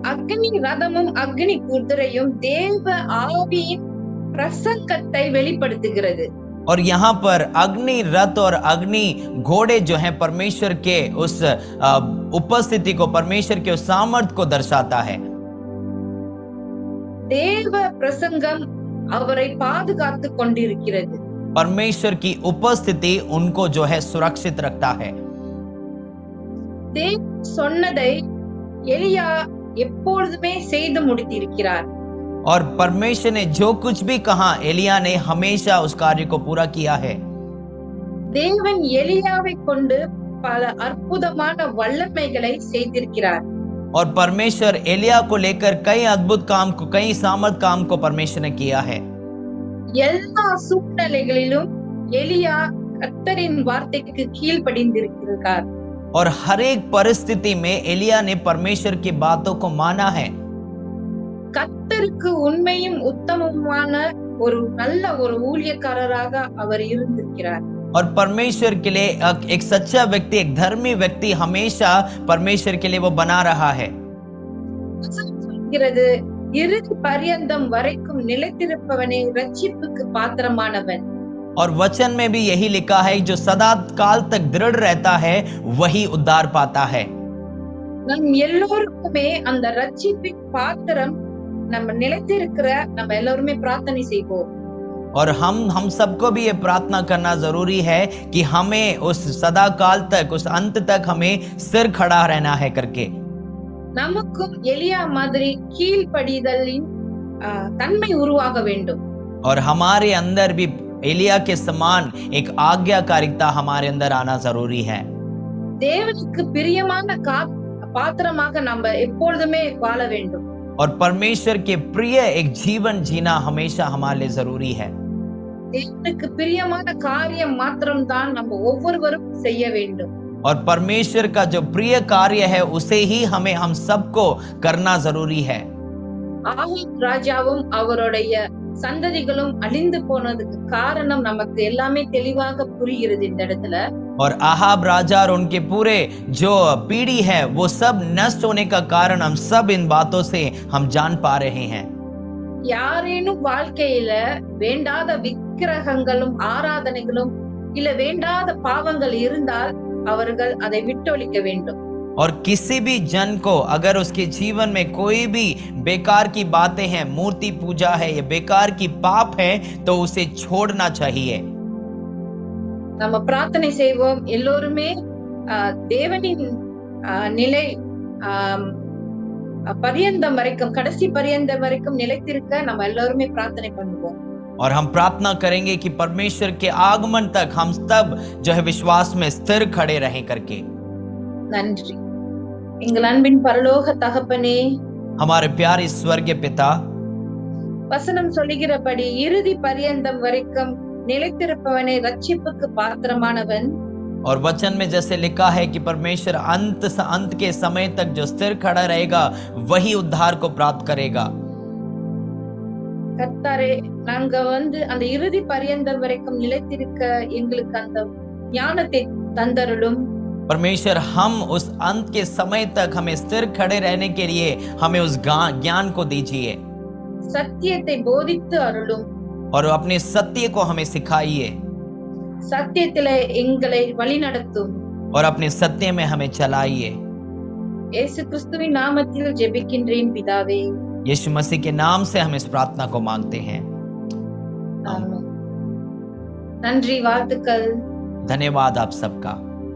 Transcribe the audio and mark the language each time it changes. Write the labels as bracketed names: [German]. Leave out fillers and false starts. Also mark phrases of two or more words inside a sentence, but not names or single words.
[Tamil] அக்னி ரதமும் அக்னி குதிரையும் தேவ ஆவியின் பிரசங்கத்தை வெளிப்படுத்துகிறது. [Hindi] और यहाँ पर अग्नि रथ और अग्नि घोड़े जो हैं परमेश्वर के उस उपस्थिति को, परमेश्वर के उस सामर्थ को दर्शाता है। [Tamil] தேவ பிரசங்கம் அவரை பாதுகாத்து கொண்டிருக்கிறது. [Hindi] परमेश्वर की उपस्थिति उनको जो है सुरक्षित रखता है। [Tamil] தேவன் சொன்னதை எலியா எப்பொழுதுமே செய்து முடித்திருக்கிறார். [Hindi] और परमेश्वर ने जो कुछ भी कहा, एलिया ने हमेशा उस कार्य को पूरा किया है। [Tamil] தேவன் எலியாவை கொண்டு பல அற்புதமான வல்லமைகளை செய்திருக்கிறார். [Hindi] और परमेश्वर एलिया को लेकर कई अद्भुत काम को, कई सामर्थ काम को परमेश्वर ने किया है। [Tamil] எல்லா சூழ்நிலைகளிலும் எலியா கர்த்தரின் வார்த்தைக்கு கீழ்ப்படிந்திருக்கிறார். [Hindi] और हर एक परिस्थिति में एलिया ने परमेश्वर की बातों को माना है। [Tamil] கர்த்தருக்கு உண்மையும் உத்தமமான ஒரு நல்ல ஒரு ஊழியக்காரராக அவர் இருந்திருக்கிறார். [Hindi] और परमेश्वर के लिए एक सच्चा व्यक्ति, एक धर्मी व्यक्ति हमेशा परमेश्वर के लिए वो बना रहा है। [Tamil] சொல்கிறது, இறுதி பரியந்தம் வரைக்கும் நிலைத்திருப்பவனே ரட்சிப்புக்கு பாத்திரமானவன். [Hindi] और वचन में भी यही लिखा है, जो सदा काल तक दृढ़ रहता है वही उद्धार पाता है। [Tamil] நம் எல்லோருக்குமே அந்த ரட்சிப்பின் பாத்திரம் நம்ம நிலைத்திருக்கிற நம்ம எல்லாருமே பிரார்த்தனை செய்வோம். [Hindi] और हम सबको भी ये प्रार्थना करना जरूरी है कि हमें उस सदा काल तक, उस अंत तक हमें सिर खड़ा रहना है करके। [Tamil] நமக்கும் எலியா மாதிரி கீழ்ப்படிதலின் தன்மை உருவாக வேண்டும். [Hindi] और हमारे अंदर भी एलिया के समान एक आज्ञाकारिता हमारे अंदर आना जरूरी है। [Tamil] தேவனுக்கு பிரியமான பாத்திரமாக நம்ம எப்பொழுதுமே வாழ வேண்டும். [Hindi] और परमेश्वर के प्रिय एक जीवन जीना हमेशा हमारे लिए जरूरी है। [Tamil] தேவனுக்கு பிரியமான காரியம் மாத்திரம் தான் நம்ம ஒவ்வொருவரும் செய்ய வேண்டும். [Hindi] और परमेश्वर का जो प्रिय कार्य है उसे ही हम सबको करना जरूरी है। [Tamil] ஆகாப் ராஜாவும் அவருடைய சந்ததிகளும் அழிந்து போனதுக்கு காரணம் நமக்கு எல்லாமே தெளிவாக புரிகிறது இந்த இடத்துல. [Hindi] और आहाब राजा और उनके पूरे जो पीढ़ी है वो सब नष्ट होने का कारण हम सब इन बातों से हम जान पा रहे हैं। [Tamil] யாரேனும் வாழ்க்கையில வேண்டாத விக்கிரகங்களும் ஆராதனைகளும் இல்ல வேண்டாத பாவங்கள் இருந்தால் அவர்கள் அதை விட்டொழிக்க வேண்டும். [Hindi] और किसी भी जन को अगर उसके जीवन में कोई भी बेकार की बातें हैं, मूर्ति पूजा है या बेकार की पाप है, तो उसे छोड़ना चाहिए। [Tamil] நம்ம பிரார்த்தனை செய்வோம். எல்லோருமே தேவனின் நிலை பரியந்தம் வரைக்கும், கடைசி பரியந்தம் வரைக்கும் நிலைத்திருக்க நம்ம எல்லாருமே பிரார்த்தனை பண்ணுவோம். [Hindi] और हम प्रार्थना करेंगे कि परमेश्वर के आगमन तक हम सब जो है विश्वास में स्थिर खड़े रहें करके। [Tamil] நன்றி. எங்கள் அன்பின் பரலோக தகப்பனே, [Hindi] हमारे प्यारे स्वर्गीय पिता, [Tamil] வசனம் சொல்லுகிறபடி இறுதி பரியந்தம் வரைக்கும் நிலைத்திருப்பவனே ரட்சிப்புக்கு பாத்திரமானவன். [Hindi] और वचन में जैसे लिखा है कि परमेश्वर अंत के समय तक जो स्थिर खड़ा रहेगा वही उद्धार को प्राप्त करेगा। [Tamil] கர்த்தாரே, நாங்க அந்த இறுதி பரியந்தம் வரைக்கும் நிலைத்திருக்க எங்களுக்கு அந்த ஞானத்தை தந்தருளும். [Hindi] परमेश्वर, हम उस अंत के समय तक हमें स्थिर खड़े रहने के लिए हमें उस ज्ञान को दीजिए। [Tamil] சத்தியத்தை போதித்து அருளும். [Hindi] और अपने सत्य को हमें सिखाइए। [Tamil] சத்தியத்திலே எங்களை வழிநடத்தும். [Hindi] और अपने सत्य में हमें चलाइए। [Tamil] இயேசு கிறிஸ்துவின் நாமத்தில் ஜெபிக்கின்றேன் பிதாவே. [Hindi] यीशु मसीह के नाम से हम इस प्रार्थना को मांगते हैं। [Tamil] ஆமென். நன்றி, வாழ்த்துக்கள். [Hindi] धन्यवाद आप सबका।